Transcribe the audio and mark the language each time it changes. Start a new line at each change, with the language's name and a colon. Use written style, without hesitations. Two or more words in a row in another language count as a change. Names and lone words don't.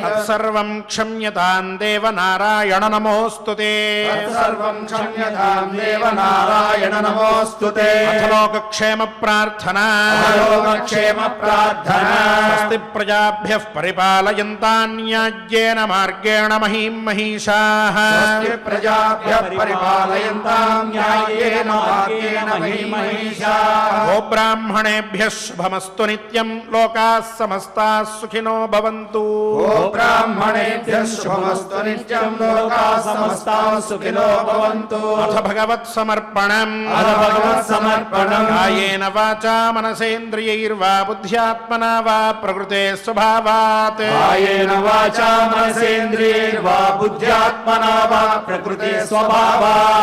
Sanskrit: తత్సర్వం క్షమ్యతాం దేవ నారాయణ నమోస్తుతే సర్వం క్షమ్యతాం దేవ నారాయణ నమోస్తుతే అథ లోకక్షేమ ప్రార్థనా లోకక్షేమ ప్రార్థనా స్వస్తి ప్రజాభ్యః పరిపాలయంతాన్యాజ్యేన మార్గేణ మహీం మహిషాః స్వస్తి ప్రజాభ్యః పరిపాలయంతాం న్యాయేన మార్గేణ మహీమహీషాః గోబ్రాహ్మణేభ్యः శుభమస్తు నిత్యం లోకాः సమస్తాः సుఖినో భవంతు ఓ బ్రాహ్మణేభ్యః శుభమస్తు నిత్యం లోకాః సమస్తాః సుఖినో భవంతు అథ భగవత్ సమర్పణం అథ భగవత్ సమర్పణం కాయేన వాచా మనసేంద్రియైర్వా బుద్ధ్యాత్మనా వా ప్రకృతే స్వభావాత్ కాయేన వాచా మనసేంద్రియైర్వా బుద్ధ్యాత్మనా వా ప్రకృతే స్వభావాత్